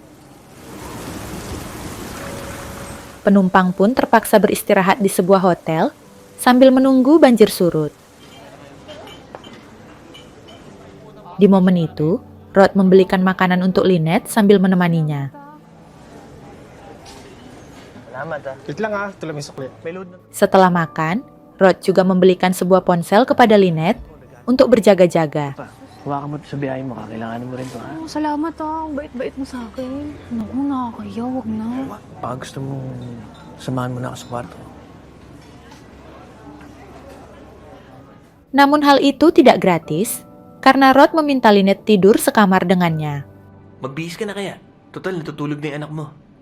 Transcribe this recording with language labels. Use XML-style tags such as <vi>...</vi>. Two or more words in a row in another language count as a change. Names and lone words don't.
<id>Penumpang pun terpaksa beristirahat di sebuah hotel sambil menunggu banjir surut. Di momen itu, Rod membelikan makanan untuk Lynette sambil menemaninya.</id> <tl>Salamat ah. Wait lang ito lang yung sukli. May load na.</tl> <id>Setelah makan, Rod juga membelikan sebuah ponsel kepada Lynette untuk berjaga-jaga.</id> <tl>Hawakan mo sa biyahe mo, kakailanganin mo rin to, ha? Oh, salamat Ang bait-bait mo sa akin. Naku, nakakaya, wag na. Baka gusto mong samahan mo na ako sa kwarto.</tl> <id>Namun hal itu tidak gratis, karena Rod meminta Lynette tidur sekamar dengannya.</id> <tl>Magbihis ka na kaya? Total, natutulog na yung anak mo.</tl>